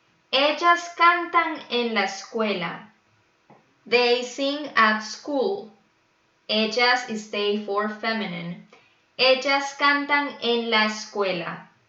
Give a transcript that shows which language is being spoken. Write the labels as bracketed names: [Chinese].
[Spanish] Ellas cantan en la escuela. [English] They sing at school. Ellas is they for feminine. [Spanish] Ellas cantan en la escuela.